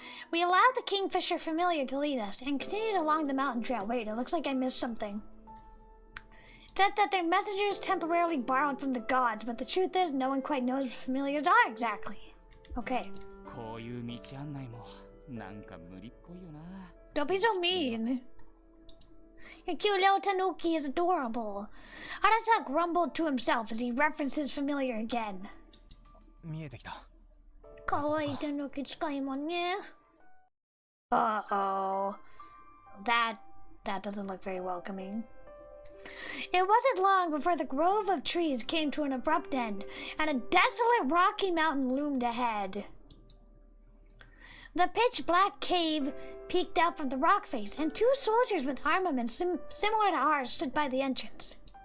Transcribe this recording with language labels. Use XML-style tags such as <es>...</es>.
<en>We allowed the kingfisher familiar to lead us, and continued along the mountain trail. Wait, it looks like I missed something. It said that their messengers temporarily borrowed from the gods, but the truth is, no one quite knows what familiars are exactly. Okay.</en> <ja>こういう道案内もなんか無理っぽいよな。</ja> <en>Don't be so mean. Your cute little tanuki is adorable. Arata grumbled to himself as he referenced his familiar again.</en> <ja>見えてきた。かわいいtanuki使いもんね。</ja> <en>Uh-oh. That doesn't look very welcoming. It wasn't long before the grove of trees came to an abrupt end, and a desolate rocky mountain loomed ahead. The pitch-black cave peeked out from the rock face, and two soldiers with armaments similar to ours stood by the entrance.</en>